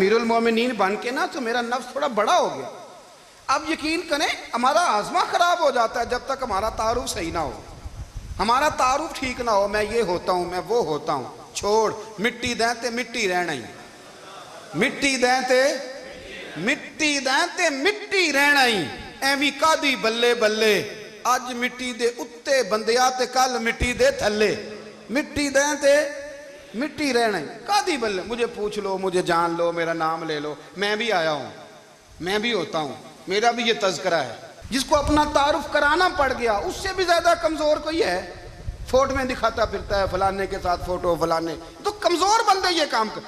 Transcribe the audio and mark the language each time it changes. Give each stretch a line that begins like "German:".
Urdu: امیر المومنین بن کے نا تو میرا نفس تھوڑا بڑا ہو گیا. اب یقین کریں ہمارا ہاضمہ خراب ہو جاتا ہے جب تک ہمارا تعارف صحیح نہ ہو, ہمارا تعارف ٹھیک نہ ہو. میں یہ ہوتا ہوں,
Punjabi: میں وہ ہوتا ہوں, چھوڑ مٹی دیں تے مٹی رہنا ہی, مٹی دیں تے مٹی دیں تے مٹی رہنا ہی. ایویں کادی بلے بلے اج مٹی دے اتے بندیا تے کل مٹی دے تھلے, مٹی دیں تے مٹی رہنا ہی. کادی بلے,
Urdu: مجھے پوچھ لو, مجھے جان لو, میرا نام لے لو, میں بھی آیا ہوں, میں بھی ہوتا ہوں, میرا بھی یہ تذکرہ ہے. جس کو اپنا تعارف کرانا پڑ گیا اس سے بھی زیادہ کمزور کوئی ہے. فوٹو میں دکھاتا پھرتا ہے فلانے کے ساتھ فوٹو, فلانے تو کمزور بندے یہ کام کر.